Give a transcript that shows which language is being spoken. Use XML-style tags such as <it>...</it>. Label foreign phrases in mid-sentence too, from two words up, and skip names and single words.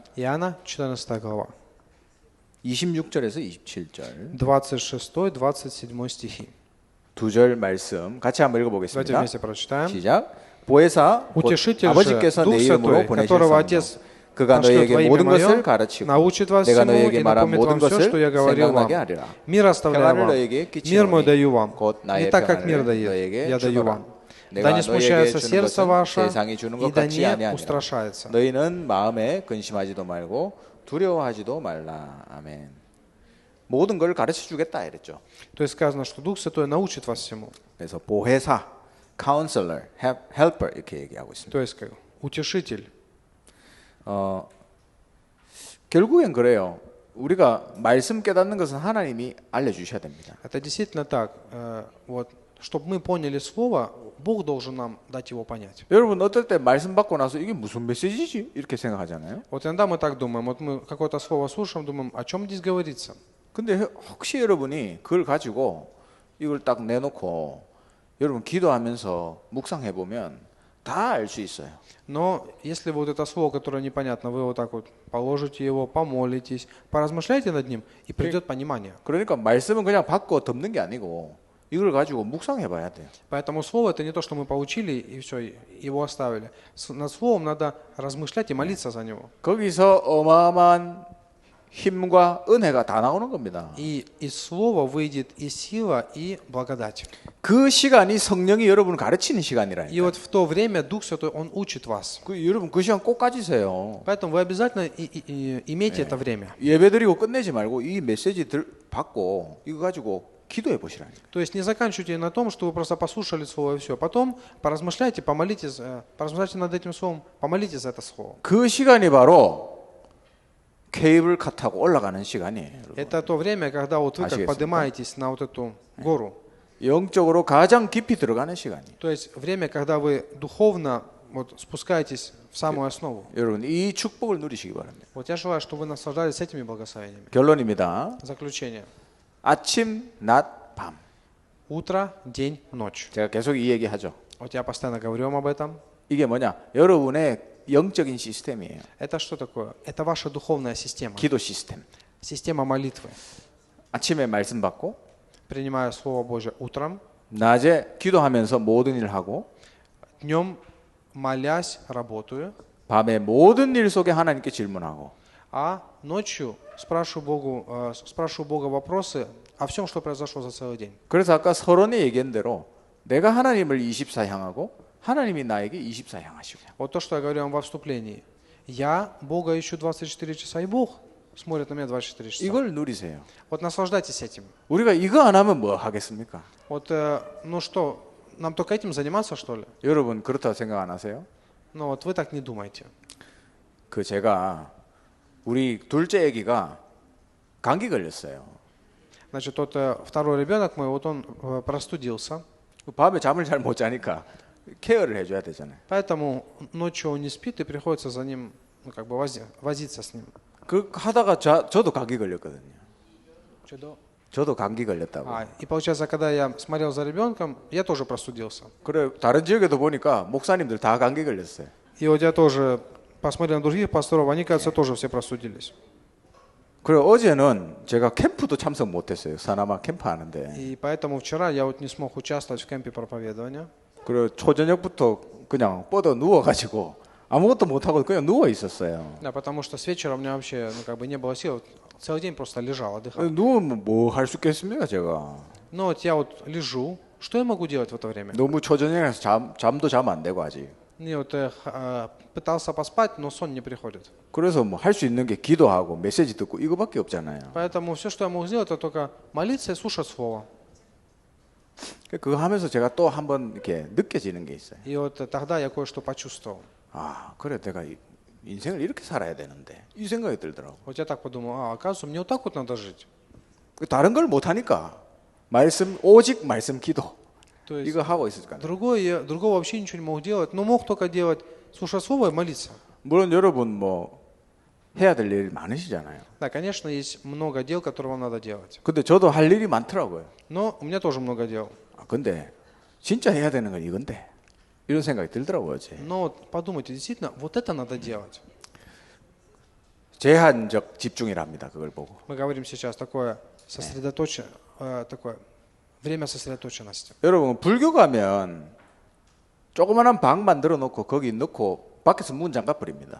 <ru>Иоанна 14 глава.</ru> <ko>26절에서 27절</ko> <ru>26-27 стихи.</ru> <ko>두 절 말씀 같이 한번</ko> <ru>Давайте</ru> <ko>읽어보겠습니다.</ko> <ru>вместе прочитаем.</ru> <ko>시작. 보혜사 곧</ko> <ru>Утешитель же,</ru> <ko>아버지께서</ko> <ru>Дух</ru> <ko>내 이름으로</ko> <ru>Святой, которого</ru> <ko>보내셨사오니</ko> <ru>Отец</ru> <ko>그가</ko> <ru>пошлет во</ru> <ko>너에게</ko> <ru>имя</ru> <ko>모든 것을</ko> <ru>Мое,</ru> <ko>가르치고</ko> <ru>научит вас</ru> <ko>내가</ko> <ru>всему</ru> <ko>너에게</ko> <ru>и</ru> <ko>말한</ko> <ru>напомнит</ru> <ko>모든</ko> <ru>вам все, что я</ru> <ko>것을</ko> <ru>говорил вам.</ru> <ko>생각나게 하리라.</ko> <ru>Мир оставляю</ru> <ko>평안을</ko> <ru>вам.</ru> <ko>너에게</ko> <ru>Мир мой</ru> <ko>끼치노니</ko> <ru>даю вам.</ru> <ko>곧</ko> <ru>Не</ru> <ko>나의</ko> <ru>так, как мир</ru> <ko>평안을</ko> <ru>дает,</ru> <ko>너에게</ko> <ru>я даю вам.</ru> <ko>주노라.</ko> <ru>Да</ru> <ko>내가</ko> <ru>не</ru> <ko>너에게</ko> <ru>смущается</ru> <ko>주는</ko> <ru>сердце</ru> <ko>것은</ko> <ru>ваше,</ru> <ko>세상이 주는</ko> <ru>и</ru> <ko>것</ko> <ru>да</ru> <ko>같이</ko> <ru>не</ru> <ko>아니하니라.</ko> <ru>устрашается.</ru> <ko>너희는 마음에 근심하지도 말고 두려워하지도 말라. 아멘. 모든 걸 가르쳐 주겠다 이랬죠.</ko> <ru>То есть сказано, что Дух Святой научит вас всему.</ru> <ko>그래서 보혜사,</ko> <en>counselor, helper</en> <ko>이렇게 얘기하고 있습니다.</ko> <ru>То есть как утешитель.</ru> <ko>결국엔 그래요. 우리가 말씀 깨닫는 것은 하나님이 알려주셔야 됩니다.</ko> <ru>Это действительно так. Вот, чтобы мы поняли слово, Бог должен нам дать его понять.</ru> <ko>여러분 어떨 때 말씀 받고 나서 이게 무슨 메시지지? 이렇게 생각하잖아요.</ko> <ru>Вот иногда мы так думаем. Вот мы какое-то слово слушаем, думаем, о чем здесь говорится.</ru> <ko>근데 혹시 여러분이 그걸 가지고 이걸 딱 내놓고 여러분 기도하면서 묵상해 보면 다 알 수 있어요.</ko> <ru>Но если вы вот это слово, которое непонятно, вы вот так вот положите его, помолитесь, поразмышляйте над ним, и придет понимание.</ru> <ko>그러니까 말씀은 그냥 받고 덮는 게 아니고 이걸 가지고 묵상해봐야 돼요.</ko> <ru>Поэтому слово это не то, что мы получили и все, его оставили. Над словом надо размышлять и молиться за него.</ru> <ko>거기서 어마어마한 힘과 은혜가 다 나오는 겁니다.</ko> <ru>И из слова выйдет и сила, и благодать.</ru> <ko>그 시간이 성령이 여러분을 가르치는 시간이라니까.</ko> <ru>И вот в то время Дух Святой, Он учит вас.</ru> <ko>여러분 그 시간 꼭 가지세요.</ko> <ru>Поэтому вы обязательно имейте это время.</ru> <ko>예배드리고 끝내지 말고 이 메시지 받고 이거 가지고 기도해 보시라니까.</ko> <ru>То есть не заканчивайте на том, что вы просто послушали слово и все. Потом поразмышляйте, помолитесь, поразмышляйте над этим словом, помолитесь за это слово.</ru> <ko>그 시간이 바로 케이블카 타고 올라가는 시간이에요. 여러분.</ko> <ru>Это то время, когда вот вы как поднимаетесь на вот эту гору.</ru> <ko>영적으로 가장 깊이 들어가는 시간이에요.</ko> <ru>То есть время, когда вы духовно вот спускаетесь в самую основу.</ru> <ko>여러분 이 축복을 누리시기 바랍니다.</ko> <ru>Вот я желаю, чтобы вы наслаждались этими благословениями.</ru> <ko>결론입니다.</ko> <ru>Заключение.</ru> <ko>아침, 낮, 밤.</ko> <ru>Утро, день, ночь.</ru> <ko>제가 계속 이 얘기하죠.</ko> <ru>Вот я постоянно говорю вам об этом.</ru> <ko>이게 뭐냐? 여러분의 영적인 시스템이에요.</ko> <ru>Это что такое? Это ваша духовная система.</ru> <ko>기도 시스템.</ko> <ru>Система молитвы.</ru> <ko>아침에 말씀 받고</ko> <ru>Принимая Слово Божье утром,</ru> <ko>낮에 기도하면서 모든 일을 하고</ko> <ru>днем молясь, работаю,</ru> <ko>밤에 모든 일 속에 하나님께 질문하고</ko> <ru>а ночью спрашиваю Бога вопросы о всем, что произошло за целый день.</ru> <ko>그래서 아까 서론에 얘기한 대로 내가 하나님을 24 향하고 하나님이 나에게 24 향하시고</ko> <ru>Вот то, что я говорю вам во вступлении. Я Бога ищу 24 часа, и Бог смотрит на меня 24 часа.</ru> <ko>이걸 누리세요.</ko> <ru>Вот наслаждайтесь этим.</ru> <ko>우리가 이거 안 하면 뭐 하겠습니까?</ko> <ru>Вот, ну что, нам только этим заниматься, что ли?</ru> <ko>여러분 그렇다고 생각 안 하세요?</ko> <ru>Ну вот вы так не думаете.</ru> <ko>그 제가 우리 둘째 아기가 감기 걸렸어요.</ko> <ru>Значит, тот второй ребенок мой, вот он простудился.</ru> <ko>밤에 잠을 잘 못 자니까 케어를 해줘야 되잖아요.</ko> <ru>Поэтому ночью он не спит, и приходится за ним, ну, как бы возиться с ним.</ru> <ko>그 하다가 저도 감기 걸렸거든요. 저도 감기 걸렸다고.</ko> <ru>И получается, когда я смотрел за ребенком, я тоже простудился.</ru> <ko>그래 다른 지역에도 보니까 목사님들 다 감기 걸렸어요.</ko> <ru>И вот я тоже посмотрел на других пасторов, они, кажется, тоже все простудились.</ru> <ko>그래 어제는 제가 캠프도 참석 못했어요. 사나마 캠프 하는데.</ko> <ru>И поэтому вчера я вот не смог участвовать в кемпе проповедования.</ru> <ko>그래 초저녁부터 그냥 뻗어 누워가지고 아무것도 못하고 그냥 누워 있었어요.</ko> <ru>Да, потому что с вечера у меня вообще, ну, как бы не было сил, целый день просто лежал, отдыхал.</ru> <ko>누우면 뭐 할 수 있겠습니까 제가.</ko> <ru>Но вот я вот лежу, что я могу делать в это время?</ru> <ko>너무 초저녁에서 잠도 잠 안 되고 아직.</ko> <ru>И вот пытался поспать, но сон не приходит.</ru> <ko>그래서 뭐 할 수 있는 게 기도하고 메시지 듣고 이거밖에 없잖아요.</ko> <ru>Поэтому все, что я мог сделать, это только молиться и слушать Слово.</ru> <ko>그거 하면서 제가 또 한번 이렇게 느껴지는 게 있어요.</ko> <ru>И вот тогда я кое-что почувствовал.</ru> <ko>아, 그래 내가 인생을 이렇게 살아야 되는데 이 생각이 들더라고.</ko> <ru>Вот я так подумал, оказывается, мне вот так вот надо жить.</ru> <ko>다른 걸 못 하니까 오직 말씀 기도</ko> <ru>То есть</ru> <ko>이거 하고 있을 거예요.</ko> <ru>другого вообще ничего не мог делать, но мог только делать, слушать Слово и молиться.</ru> <ko>물론 여러분 뭐 해야 될 일이 많으시잖아요.</ko> <ru>Да, конечно, есть много дел, которые вам надо делать.</ru> <ko>근데 저도 할 일이 많더라고요.</ko> <ru>Но у меня тоже много дел.</ru> <ko>근데 진짜 해야 되는 건 이건데 이런 생각이 들더라고요. 어제.</ko> <ru>Но вот подумайте, действительно, вот это надо делать.</ru> <ko>제한적 집중이랍니다. 그걸 보고.</ko> <ru>Мы говорим сейчас такое такое время сосредоточенности.</ru> <ko>여러분 불교 가면 조그마한 방 만들어 놓고 거기 넣고 밖에서 문 잠가 버립니다.</ko>